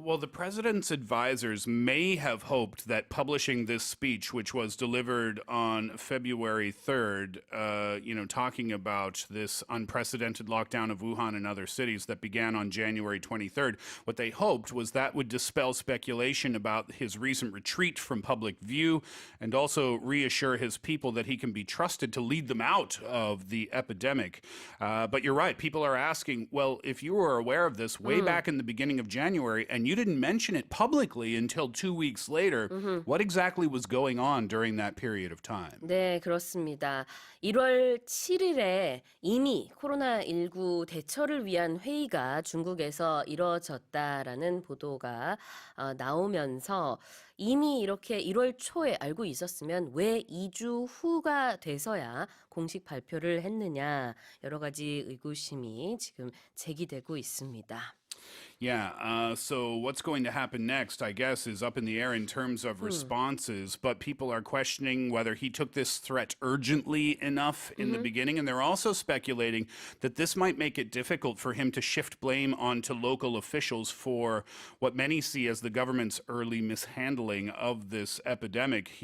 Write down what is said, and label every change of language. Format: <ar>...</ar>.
<en>Well, the president's advisors may have hoped that publishing this speech, which was delivered on February 3rd, talking about this unprecedented lockdown of Wuhan and other cities that began on January 23rd, what they hoped was that would dispel speculation about his recent retreat from public view and also reassure his people that he can be trusted to lead them out of the epidemic. But you're right. People are asking, well, if you were aware of this way back in the beginning of January and you didn't mention it publicly until 2 weeks later, what exactly was going on during that period of time?</en> <ko>네, 그렇습니다. 1월 7일에 이미 코로나19 대처를 위한 회의가 중국에서 이뤄졌다라는 보도가 나오면서 이미 이렇게 1월 초에 알고 있었으면 왜 2주 후가 돼서야 공식 발표를 했느냐 여러 가지 의구심이 지금 제기되고 있습니다.</ko> <en>Yeah, so what's going to happen next, I guess, is up in the air in terms of responses, but people are questioning whether he took this threat urgently enough in the beginning, and they're also speculating that this might make it difficult for him to shift blame onto local officials for what many see as the government's early mishandling of this epidemic.</en>